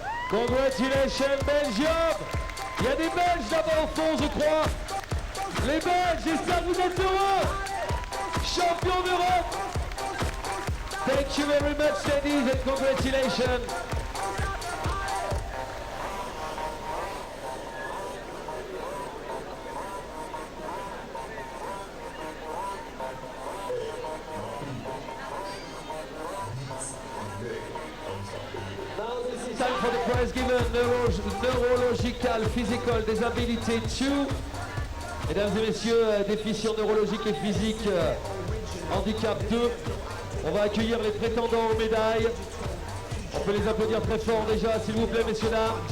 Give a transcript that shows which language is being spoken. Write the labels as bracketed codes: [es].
[en] Congratulations Belgium! [fr] Il y a des Belges là-bas au fond, je crois. Les Belges, j'espère que vous êtes heureux. Champion d'Europe. [en] Thank you very much, ladies, and congratulations. Time for the prize given, neurological, physical, disability 2. [fr] Mesdames et messieurs, déficient neurologique et physique, handicap 2. On va accueillir les prétendants aux médailles. On peut les applaudir très fort déjà, s'il vous plaît, messieurs, dames.